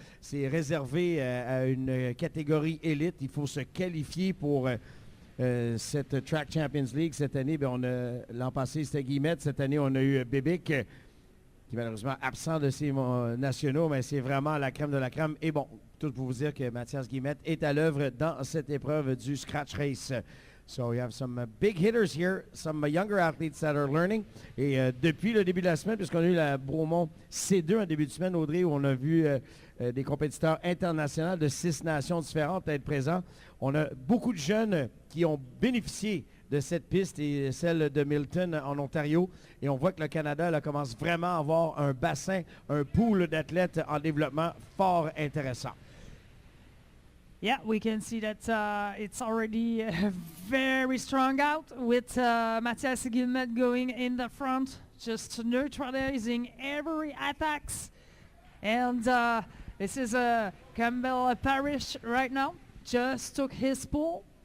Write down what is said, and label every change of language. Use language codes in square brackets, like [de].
[fr] C'est réservé à une catégorie élite. Il faut se qualifier pour cette Track Champions League. Cette année, l'an passé, c'était Guillemette. Cette année, on a eu Bébic, qui est malheureusement absent de ces nationaux, mais c'est vraiment la crème de la crème. Et bon, tout pour vous dire que Mathias Guillemette est à l'œuvre dans cette épreuve du Scratch Race. [en] So we have some big hitters here, some younger athletes that are learning. [fr] Et depuis le début de la semaine, puisqu'on a eu la Bromont C2 en début de semaine, Audrey, où on a vu des compétiteurs internationaux de 6 nations différentes à être présents. On a beaucoup de jeunes qui ont bénéficié de cette piste et celle de Milton en Ontario. Et on voit que le Canada là, commence vraiment à avoir un bassin, un pool d'athlètes en développement fort intéressant. [en] Yeah, we can see that it's already very strong out with Matthias Guillemette going in the front, just neutralizing every attacks. And this is Campbell Parrish right now, just took his pull.